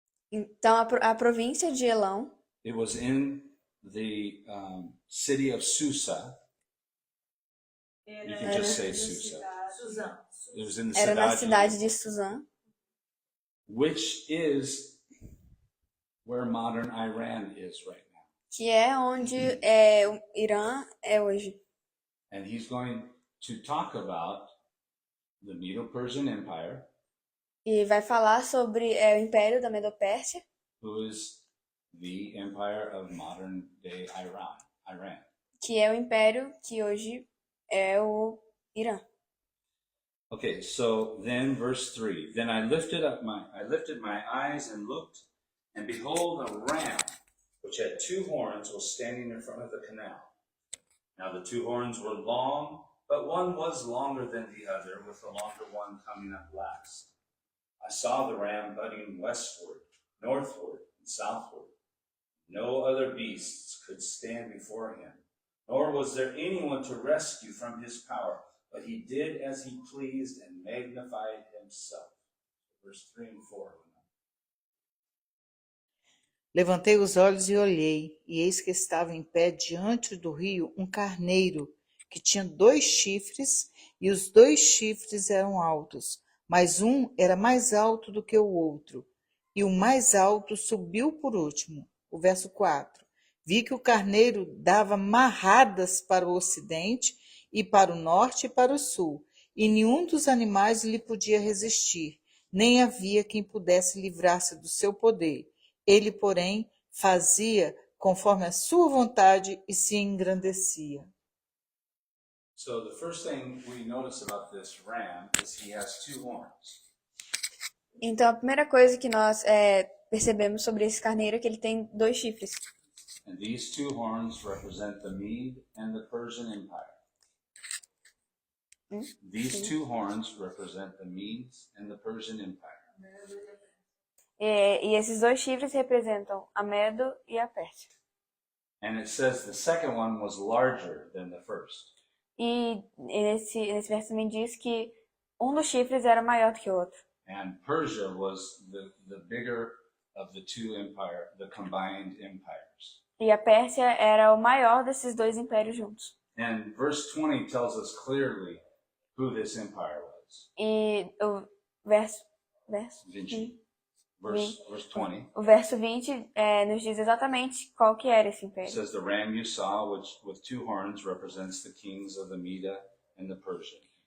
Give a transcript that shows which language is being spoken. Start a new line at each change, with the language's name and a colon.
Portuguese: então a província de Elão
English: It was in the city of Susa. You can just say Susa. It was in the
Portuguese: era na cidade, cidade de Suzã,
English: which is where modern Iran is right now.
Portuguese: que é onde o Irã é hoje.
English: And he's going to talk about the Medo-Persian Empire,
Portuguese: E vai falar sobre o Império da Medo-Pérsia,
English: who is the empire of modern day Iran.
Portuguese: que é o império que hoje é o Irã.
English: Okay, so then verse 3. Then I lifted my eyes and looked, and behold, a ram which had 2 horns was standing in front of the canal. Now the 2 horns were long, but one was longer than the other, with the longer one coming up last. I saw the ram butting westward, northward, and southward. No other beasts could stand before him, nor was there anyone to rescue from his power, but he did as he pleased and magnified himself. Verse 3 and 4.
Portuguese: Levantei os olhos e olhei, e eis que estava em pé diante do rio um carneiro, que tinha 2 chifres, e os 2 chifres eram altos, mas um era mais alto do que o outro, e o mais alto subiu por último. O verso 4. Vi que o carneiro dava marradas para o ocidente, e para o norte e para o sul, e nenhum dos animais lhe podia resistir, nem havia quem pudesse livrar-se do seu poder. Ele, porém, fazia conforme a sua vontade e se engrandecia.
English: So the first thing we notice about this ram is he has 2 horns.
Portuguese: Então a primeira coisa que nós percebemos sobre esse carneiro é que ele tem 2 chifres.
English: And these 2 horns represent the Mede and the Persian Empire. These 2 horns represent the Medes and the Persian Empire.
Portuguese: E esses 2 chifres representam a Medo e a Pérsia.
English: And it says the second one was larger than the first.
Portuguese: E nesse verso também diz que um dos chifres era maior do que o outro.
English: And Persia was the bigger of the 2 empires, the combined empires.
Portuguese: E a Pérsia era o maior desses 2 impérios juntos.
English: And verse 20 tells us clearly who this empire was.
Portuguese: E o verso
English: 20. Verse 20.
Portuguese: O verso 20 nos diz exatamente qual que era esse
English: It
Portuguese: império.
English: says the ram you saw, which with 2 horns, represents the kings of the Media and the Persian.